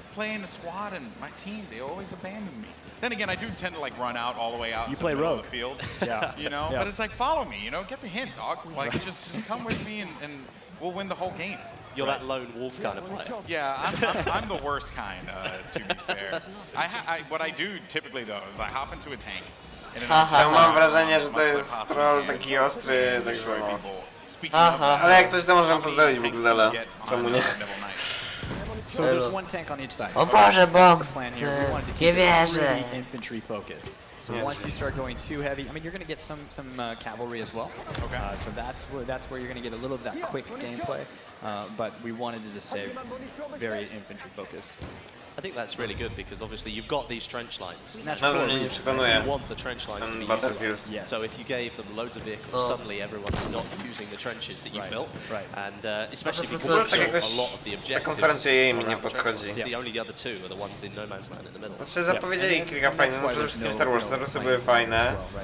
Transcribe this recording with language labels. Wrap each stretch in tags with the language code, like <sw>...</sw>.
<en>Playing a squad and my team, they always abandon me. Then again, I do tend to like run out all the way out to the middle of the field. You know, but it's like, follow me, you know, get the hint, dog. Like, just come with me and we'll win the whole game. You're that lone wolf kind of player. Yeah, I'm the worst kind, to be fair. What I do typically, though, is I hop into a tank.</en> <pl>Ja mam wrażenie, że to jest troll taki ostry, także no. Ale jak coś to możemy pozdrowić Bugzela. Czemu nie?</pl> <en>So there's one tank on each side.</en> <pl>O Boże, Bog! Nie wierzę!</pl> <en>Infantry focused. So once you start going too heavy, I mean, you're going to get some cavalry as well. Okay. So that's where you're going to get a little of that quick gameplay. But we wanted to just stay very infantry focused. I think that's really good because obviously you've got these trench lines. You want the trench lines to be used. Yes. So if you gave them loads of vehicles, suddenly everyone's not using the trenches that you built. Right. And especially because a lot of the objectives the only other two are the ones in No Man's Land in the middle.</en> <pl>Znaczy zapowiedzieli kilka fajnych, no przede wszystkim Star Wars, Zarusy były fajne.</pl>